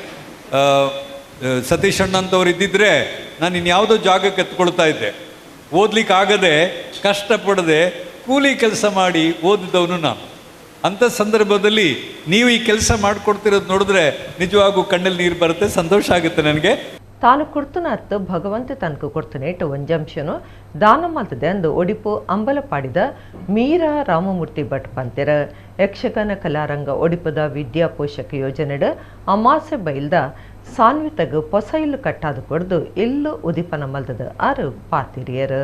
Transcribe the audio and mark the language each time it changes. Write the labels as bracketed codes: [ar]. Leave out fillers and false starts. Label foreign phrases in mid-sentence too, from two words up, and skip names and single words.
[kn] ಸತೀಶ್ ಅಣ್ಣಂತವ್ರು ಇದ್ದಿದ್ದರೆ ನಾನು ಇನ್ಯಾವುದೋ ಜಾಗಕ್ಕೆ ಎತ್ಕೊಳ್ತಾ ಇದ್ದೆ. ಓದಲಿಕ್ಕಾಗದೆ ಕಷ್ಟಪಡದೆ ಕೂಲಿ ಕೆಲಸ ಮಾಡಿ ಓದಿದವನು ನಾನು. ಅಂಥ ಸಂದರ್ಭದಲ್ಲಿ ನೀವು ಈ ಕೆಲಸ ಮಾಡಿಕೊಡ್ತಿರೋದು ನೋಡಿದ್ರೆ ನಿಜವಾಗೂ ಕಣ್ಣಲ್ಲಿ ನೀರು ಬರುತ್ತೆ, ಸಂತೋಷ ಆಗುತ್ತೆ ನನಗೆ. [tcy] ತಾನು ಕುರ್ತುನತ್ತು ಭಗವಂತ ತನಕ ಕೊಡ್ತನೇಟು ಒಂಜಂಶನು ದಾನ ಮಲ್ತದೆ ಅಂದು ಒಡಿಪು ಅಂಬಲಪಾಡಿದ ಮೀರಾ ರಾಮಮೂರ್ತಿ ಭಟ್ ಪಂತೆರ ಯಕ್ಷಗಾನ ಕಲಾರಂಗ ಒಡಿಪದ ವಿದ್ಯಾ ಪೋಷಕ ಯೋಜನೆಡ ಅಮಾಸೆ ಬೈಲ್ದ ಸಾನ್ವಿತಗ ಹೊಸ ಇಲ್ಲು ಕಟ್ಟಾದು ಕೊಡ್ದು ಇಲ್ಲು ಉದಿಪನ ಮಲ್ತದ ಆರು ಪಾತಿರಿಯರು.